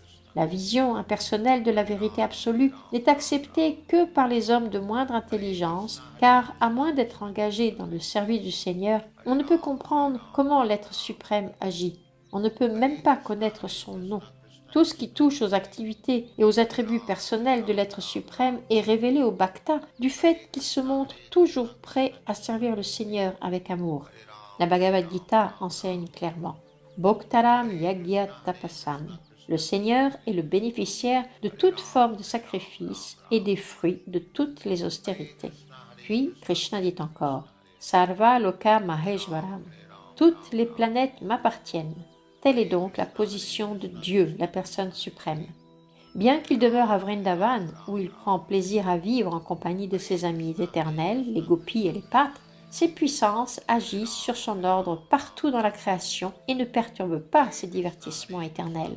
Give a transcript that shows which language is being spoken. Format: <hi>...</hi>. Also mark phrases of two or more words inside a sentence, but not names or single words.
<fr>La vision impersonnelle de la vérité absolue n'est acceptée que par les hommes de moindre intelligence, car, à moins d'être engagés dans le service du Seigneur, on ne peut comprendre comment l'être suprême agit. On ne peut même pas connaître son nom. Tout ce qui touche aux activités et aux attributs personnels de l'être suprême est révélé au Bhakta du fait qu'il se montre toujours prêt à servir le Seigneur avec amour. La Bhagavad Gita enseigne clairement «</fr> <sa>Bhoktaram yagya tapasam ».</sa> <fr>Le Seigneur est le bénéficiaire de toute forme de sacrifice et des fruits de toutes les austérités. Puis Krishna dit encore «</fr> <sa>Sarva loka maheshvaram ».</sa> <fr>Toutes les planètes m'appartiennent. Telle est donc la position de Dieu, la personne suprême. Bien qu'il demeure à Vrindavan, où il prend plaisir à vivre en compagnie de ses amis éternels, les gopis et les pâtres, ses puissances agissent sur son ordre partout dans la création et ne perturbent pas ses divertissements éternels.</fr>